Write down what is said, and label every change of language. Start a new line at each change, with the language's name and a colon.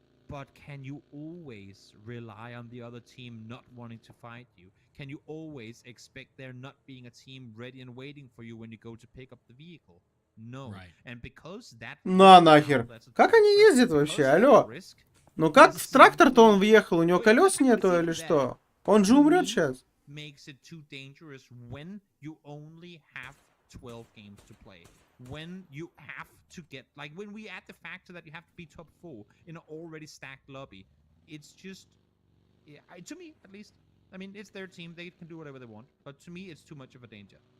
English: But can you always rely on the other team not wanting to fight you? Can you always expect there not being a team ready and waiting for you when you go to pick up the vehicle? No. And because that...
Russian: На нахер. Как они ездят вообще? Алло. Ну как в трактор-то он въехал? У него колес нету или что? Он же умрет сейчас.
English: Makes it too dangerous when you only have 12 games to play. When you have to get, like, when we add the factor that you have to be top 4 in an already stacked lobby, it's just, to me at least, I mean, it's their team, they can do whatever they want, but to me it's too much of a danger.